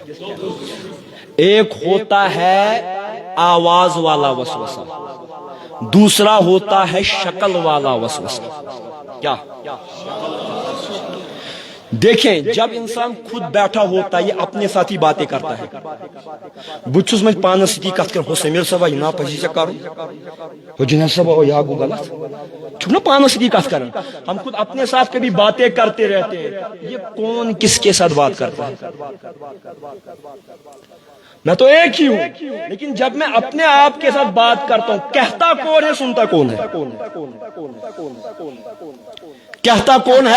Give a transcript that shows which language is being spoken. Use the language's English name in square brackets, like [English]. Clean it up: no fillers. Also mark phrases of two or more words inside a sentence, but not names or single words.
[Urdu] ایک ہوتا ہے آواز والا وسوسہ، دوسرا ہوتا ہے شکل والا وسوسہ. کیا؟ دیکھیں جب انسان خود بیٹھا ہوتا ہے یہ اپنے ساتھ ہی باتیں کرتا ہے. [Kashmiri] بچھس میں پانس ستی کت کر ہو سمیر صاحب یہ نا پزی سے کرو ہو جنید صاحب یا گو غلط چھو نا پانس ستی کت کرن. [Urdu] ہم خود اپنے ساتھ کبھی باتیں کرتے رہتے ہیں. یہ کون کس کے ساتھ بات کرتا ہے؟ میں تو ایک ہی ہوں، لیکن جب میں اپنے آپ کے ساتھ بات کرتا ہوں کہتا کون ہے سنتا کون ہے؟ کہتا کون ہے؟